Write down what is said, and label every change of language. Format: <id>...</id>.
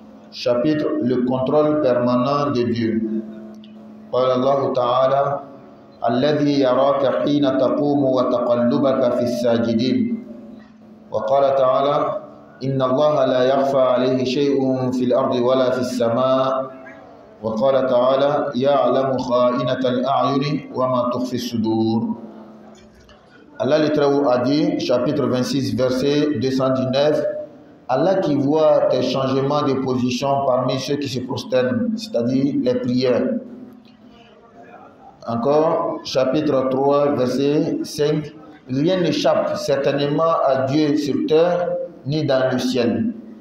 <fr>Chapitre le contrôle permanent de Dieu.</fr> <ar>قال الله تعالى الذي يراك حين تقوم وتقلبك في الساجدين. وقال تعالى إن الله لا يخفى عليه شيء في الأرض ولا في السماء. وقال تعالى يعلم خائنة الأعين وما تخفي الصدور.</ar> <fr>Allah a dit, chapitre 26, verset 219, Allah qui voit tes changements de position parmi ceux qui se prosternent, c'est-à-dire les prières. Encore, chapitre 3, verset 5, rien n'échappe certainement à Dieu sur terre ni dans le ciel.</fr>